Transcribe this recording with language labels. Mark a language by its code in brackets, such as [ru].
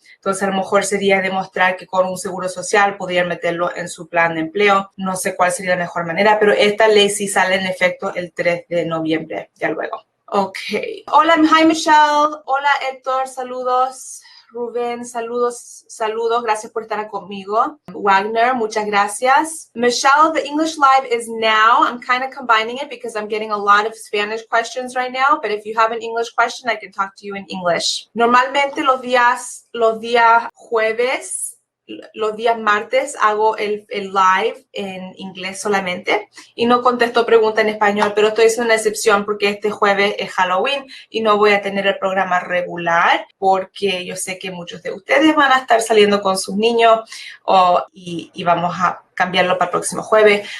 [es] Entonces, a lo mejor sería demostrar que con un seguro social podrían meterlo en su plan de empleo. No sé cuál sería la mejor manera, pero esta ley sí sale en efecto el 3 de noviembre, ya luego. Ok. Hola, hi Michelle. Hola Héctor, saludos. Rubén, saludos. Gracias por estar conmigo. Wagner, muchas gracias. [en] Michelle, the English Live is now. I'm kind of combining it because I'm getting a lot of Spanish questions right now. But if you have an English question, I can talk to you in English. [es] Normalmente los días jueves los días martes hago el live en inglés solamente y no contesto preguntas en español, pero estoy haciendo una excepción porque este jueves es Halloween y no voy a tener el programa regular porque yo sé que muchos de ustedes van a estar saliendo con sus niños y vamos a cambiarlo para el próximo jueves.